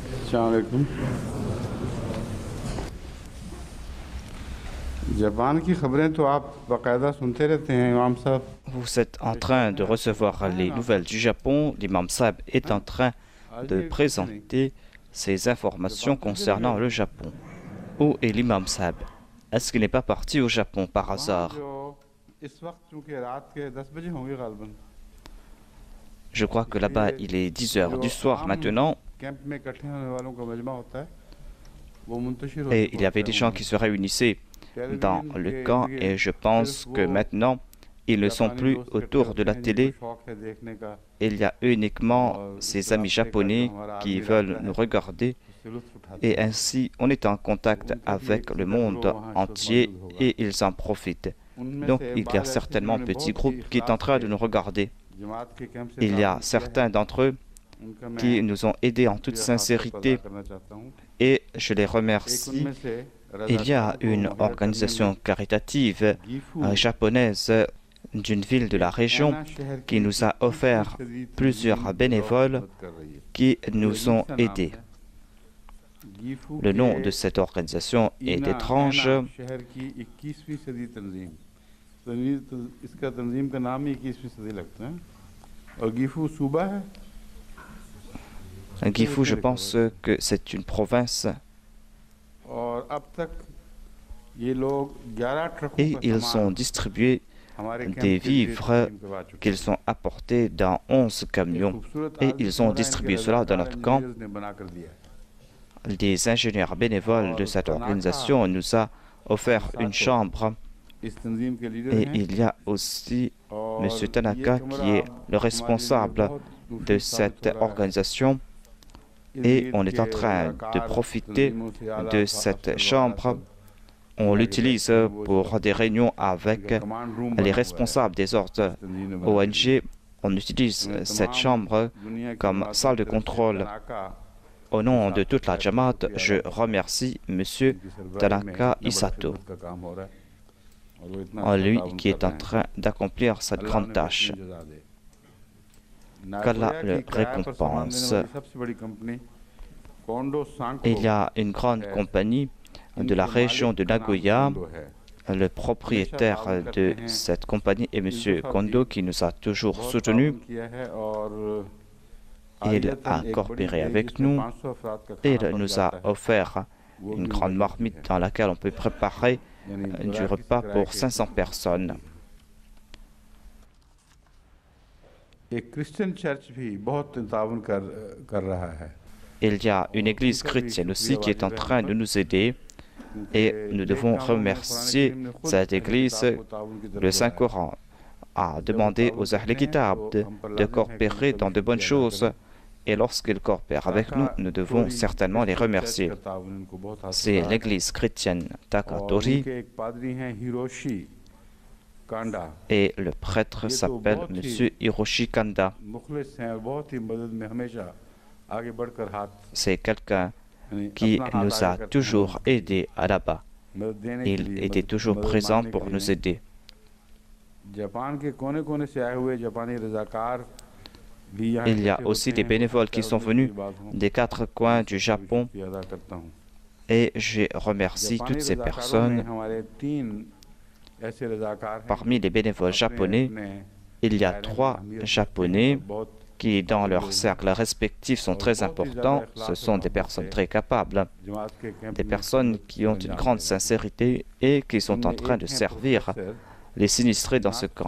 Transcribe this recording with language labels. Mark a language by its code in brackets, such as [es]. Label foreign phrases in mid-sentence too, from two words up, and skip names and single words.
[ur] السلام علیکم. جاپان کی خبریں تو آپ باقاعدہ سنتے رہتے ہیں امام صاحب. [fr] Vous êtes en train de recevoir les nouvelles du Japon. L'imam Saab est en train [ur] आज [fr] de [ur] یہ کچھ نہیں, [fr] présenter ses informations [ur] جاپان کہاں چلے [fr] concernant [ur] गए? [fr] le Japon. Où est l'imam Saab? Est-ce qu'il n'est pas parti au Japon par [ur] वहाँ [fr] hasard? [ur] جو اس وقت چونکہ رات کے 10 بجے ہوں گے غالباً, [fr] Je crois que là-bas, il est 10 heures [ur] जो [fr] du soir [ur] आम [fr] maintenant [ur] کیمپ میں اکٹھے ہونے والوں کا مجمع ہوتا ہے وہ منتشر ہو [fr] et [ur] चुका [fr] il y avait [ur] होता [fr] des [ur] है [fr] gens [ur] उनमें। [fr] qui se réunissaient dans [ur] टेलीविजन [fr] le [ur] के [fr] camp [ur] लिए [fr] et je [ur] सिर्फ [fr] pense que [ur] वो [fr] maintenant, ils ne sont [ur] जापानी [fr] plus [ur] دوست اکٹھے [fr] autour de [ur] होते [fr] la [ur] ہیں جن کو [fr] télé. [ur] شوق ہے دیکھنے کا [fr] Il y a uniquement [ur] اور اس [fr] ces amis [ur] راستے کا جو [fr] japonais [ur] हमारा [fr] qui [ur] आर्मी [fr] veulent [ur] रास्ता [fr] nous [ur] है [fr] regarder [ur] اس سے لطف اٹھاتے [fr] et [ur] हैं। [fr] ainsi on est en contact [ur] ان کا بھی [fr] avec [ur] एक [fr] le [ur] چھوٹا گروہ [fr] monde [ur] وہاں اس وقت [fr] entier [ur] موجود ہوگا. [fr] et ils en profitent. [ur] उनमें [fr] Donc [ur] से [fr] il y a [ur] بعد ایسے [fr] certainement un [ur] जिन्होंने [fr] petit [ur] बहुत [fr] groupe [ur] ही [fr] qui est en [ur] इखलास [fr] train [ur] से [fr] de nous regarder. [ur] جماعت کے کیمپ سے [fr] Il y a [ur] تعاون کیا ہے, [fr] certains d'entre eux [ur] उनका [fr] qui [ur] मैं [fr] nous ont aidés en toute [ur] شکریہ خاص طور پر ادا [fr] sincérité [ur] کرنا چاہتا ہوں. [fr] et je les [ur] एक [fr] remercie. [ur] ان میں سے [fr] Il y a [ur] رضاکاروں کو [fr] une [ur] مہیا کرنے [fr] organisation [ur] में [fr] caritative [ur] गीफू [fr] japonaise d'une ville de la [ur] एक [fr] région [ur] اینا شہر [fr] qui [ur] की [fr] nous a [ur] 21वीं [fr] offert [ur] सदी [fr] plusieurs [ur] तंजीम [fr] bénévoles [ur] مدد کر رہی ہے. [fr] qui [ur] ये [fr] nous [ur] अजीब [fr] ont [ur] سا نام [fr] aidés. [ur] ہے۔ گیفو [fr] Le nom [ur] के [fr] de cette organisation est [ur] ईना [fr] étrange. [ur] اینا شہر کی 21ویں صدی تنظیم اس کا تنظیم کا نام ہی 21ویں صدی لگتا ہے اور گیفو صوبہ ہے. [fr] Gifu, je pense que c'est une province [ur] اور اب تک یہ لوگ 11 ٹرکوں [fr] et [ur] का [fr] ils ont [ur] सामान [fr] distribué [ur] हमारे [fr] des [ur] کیمپ کے لیے [fr] vivres [ur] تقسیم کروا چکے [fr] qu'ils ont apportés dans 11 [ur] ہیں۔ ایک [fr] camions [ur] खूबसूरत [fr] et [ur] आर्मी [fr] ils ont [ur] کمرہ ان کے [fr] distribué cela dans [ur] रज़ाकार [fr] notre camp. [ur] انجینئرز نے بنا کر دیا ہے. [fr] Des ingénieurs bénévoles de [ur] और [fr] cette [ur] तनाका [fr] organisation nous a offert une [ur] सातो [fr] chambre [ur] اس تنظیم کے لیڈر [fr] et [ur] हैं [fr] il y a aussi M. [ur] اور یہ [fr] Tanaka qui [ur] कमरा [fr] est le [ur] ہمارے لیے [fr] responsable [ur] बहुत [fr] de [ur] مفید ثابت [fr] cette [ur] ہو رہا ہے. [fr] organisation [ur] इस [fr] et [ur] ईद [fr] on est [ur] के [fr] en train de [ur] रज़ाकार [fr] profiter [ur] تنظیموں سے اعلیٰ [fr] de [ur] अफसर [fr] cette [ur] वगैरह [fr] chambre. [ur] सब [fr] On [ur] जाके [fr] l'utilise [ur] بیٹھتے ہیں۔ وہ اس [fr] pour [ur] वक्त [fr] des réunions avec [ur] इनका [en] command room [fr] les [ur] بنا ہوا ہے [fr] responsables des [ur] इस [fr] ordres [ur] تنظیم نے بنانے کے لیے. [fr] ONG. On utilise [ur] मैं [fr] cette [ur] तमाम [fr] chambre [ur] دنیا کی [fr] comme [ur] जमातों [fr] salle [ur] की [fr] de [ur] طرف سے [fr] contrôle. [ur] तनाका [fr] Au [ur] के [fr] nom de [ur] साथ [fr] toute la [ur] खैर [fr] Jamaat, [ur] शुक्रिया [fr] je [ur] ادا کرتا ہوں. [fr] remercie M. [ur] ان کی سربراہی میں [fr] Tanaka [ur] اتنا بڑا [fr] Isato, [ur] خدمت کا کام ہو رہا ہے اور وہ اتنا [fr] en [ur] अच्छा [fr] lui [ur] ताउन [fr] qui [ur] कर [fr] est en [ur] رہے ہیں. [fr] train d'accomplir cette [ur] अल्लाह [fr] grande [ur] उन्हें [fr] tâche. [ur] بہترین جزا دے. [fr] Qu'Allah [ur] नागोया [fr] le [ur] کی کرائے پر سامان دینے [fr] récompense. [ur] والی سب سے بڑی کمپنی کونڈو [fr] Il [ur] सांको [fr] y a une grande [ur] है। [fr] compagnie de la [ur] इनके [fr] région [ur] मालिक [fr] de [ur] کا نام [fr] Nagoya. [ur] کونڈو ہے. [fr] Le [ur] हमेशा [fr] propriétaire [ur] تعاون کرتے [fr] de [ur] हैं। [fr] cette compagnie est [ur] इस [fr] M. [ur] دفعہ بھی [fr] Kondo qui nous a toujours [ur] बहुत [fr] soutenus. [ur] تعاون کیا ہے اور [fr] Il [ur] आदियतन [fr] a [ur] ایک بڑی [fr] coopéré [ur] मेज [fr] avec [ur] जिसमें [fr] nous [ur] 500 افراد کا [fr] et [ur] खाना [fr] il [ur] पक [fr] nous [ur] जाता [fr] a [ur] है [fr] offert [ur] वो [fr] une [ur] भी [fr] grande [ur] मौजूद [fr] marmite [ur] है। [fr] dans laquelle on peut préparer [ur] यानी [fr] du [ur] بغیر کسی [fr] repas [ur] किराए [fr] pour [ur] के [fr] 500 personnes. [ur] एक [en] Christian church [ur] بھی بہت تعاون کر رہا ہے [fr] Il y a une [ur] और [fr] église [ur] ان کا بھی [fr] chrétienne [ur] शुक्रिया [fr] aussi qui est en [ur] واجب ہے ہم [fr] train de [ur] पर [fr] nous aider et [ur] क्योंकि [fr] nous [ur] देखता [fr] devons [ur] ہوں میں قرآن [fr] remercier [ur] کریم نے خود [fr] cette [ur] अहले [fr] église. [ur] کتاب کو تعاون کی طرف [fr] Le [ur] بلایا ہے. [fr] Saint-Coran a [ur] جب وہ [fr] demandé [ur] ताउन [fr] aux Ahl [ur] کرتے ہیں [fr] Kitab [ur] तो [fr] de [ur] ہم پر [fr] de [ur] لازم ہے کہ [fr] coopérer [ur] उनका [fr] dans [ur] भी [fr] de bonnes [ur] شکریہ ادا [fr] choses [ur] करें। [fr] et lorsqu'ils coopèrent avec [ur] टाका [fr] nous, nous devons [ur] टोरी [fr] certainement les [en] Christian church [fr] remercier. [ur] کا تعاون ان کو بہت حاصل [fr] C'est [ur] رہا ہے [fr] l'église chrétienne [ur] और [fr] Takatori [ur] ان کے ایک پادری ہیں ہیروشی کانڈا [fr] et le prêtre [ur] یہ تو [fr] s'appelle [ur] بہت ہی [fr] M. Hiroshi Kanda. [ur] مخلص ہیں اور بہت ہی مدد میں ہمیشہ آگے بڑھ کر ہاتھ [fr] C'est quelqu'un [ur] यानी [fr] qui [ur] اپنا ہاتھ [fr] nous [ur] आगे [fr] a [ur] کرتے ہیں [fr] toujours aidés à là-bas. [ur] مدد دینے کے [fr] Il [ur] लिए [fr] était toujours [ur] मदद [fr] présent [ur] مانگنے کے [fr] pour [ur] लिए [fr] nous [ur] नहीं। [fr] aider. [ur] جاپان کے کونے کونے سے آئے ہوئے جاپانی رضاکار بھی یہاں [fr] Il y a [ur] इकट्ठे [fr] aussi [ur] होते [fr] des [ur] हैं। [fr] bénévoles qui [ur] चाहे [fr] sont [ur] उनमें [fr] venus [ur] کوئی بات ہو, [fr] des 4 [ur] मैं [fr] coins du [ur] سب کا بھی [fr] Japon [ur] شکریہ ادا کرتا ہوں. [fr] et je remercie [ur] जापानी [fr] toutes ces [ur] رضاکاروں میں [fr] personnes. [ur] ہمارے 3 ایسے رضاکار ہیں [fr] Parmi les bénévoles japonais, il y a 3 Japonais qui, dans leurs cercles respectifs, sont très importants. Ce sont des personnes très capables, des personnes qui ont une grande sincérité et qui sont en train de servir les sinistrés dans ce camp.